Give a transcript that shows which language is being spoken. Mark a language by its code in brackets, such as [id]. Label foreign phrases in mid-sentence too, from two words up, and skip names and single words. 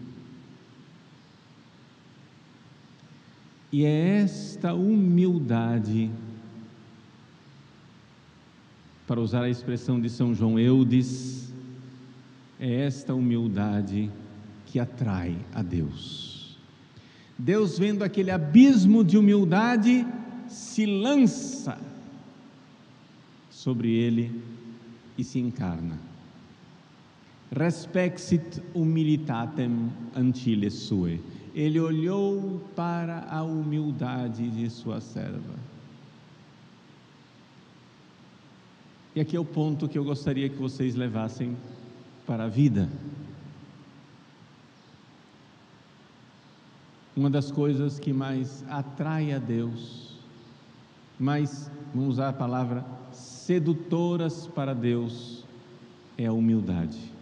[pt] E é esta humildade, para usar a expressão de São João Eudes, é esta humildade que atrai a Deus. Deus, vendo aquele abismo de humildade, se lança sobre ele e se encarna. [la] Respexit humilitatem anciles suae. [pt] Ele olhou para a humildade de sua serva. E aqui é o ponto que eu gostaria que vocês levassem para a vida. Uma das coisas que mais atrai a Deus, mais, vamos usar a palavra, sedutoras para Deus, é a humildade.